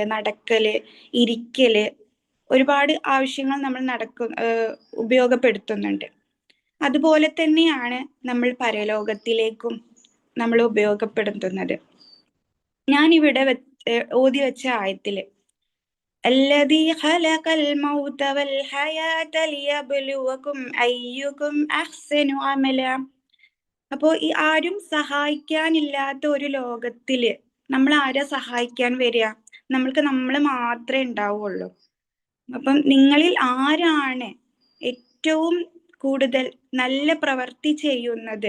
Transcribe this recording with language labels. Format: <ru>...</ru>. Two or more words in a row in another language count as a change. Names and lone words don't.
<ml>നടക്കല്, ഇരിക്കല്, ഒരുപാട് ആവശ്യങ്ങൾ നമ്മൾ ഉപയോഗപ്പെടുത്തുന്നുണ്ട്. അതുപോലെ തന്നെയാണ് നമ്മൾ പരലോകത്തിലേക്കും നമ്മൾ ഉപയോഗപ്പെടുത്തുന്നത്. ഞാനിവിടെ ഓതി വെച്ച ആയത്തില്</ml> <ar>الذي خلق الموت والحياة ليبلوكم أيكم أحسن عملا.</ar> <ml>അപ്പോ ഈ ആരും സഹായിക്കാനില്ലാത്ത ഒരു ലോകത്തില് നമ്മൾ ആരാ സഹായിക്കാൻ വരിക? നമ്മൾ മാത്രമേ ഉണ്ടാവുള്ളൂ. അപ്പം നിങ്ങളിൽ ആരാണ് ഏറ്റവും കൂടുതൽ നല്ല പ്രവൃത്തി ചെയ്യുന്നത്?</ml>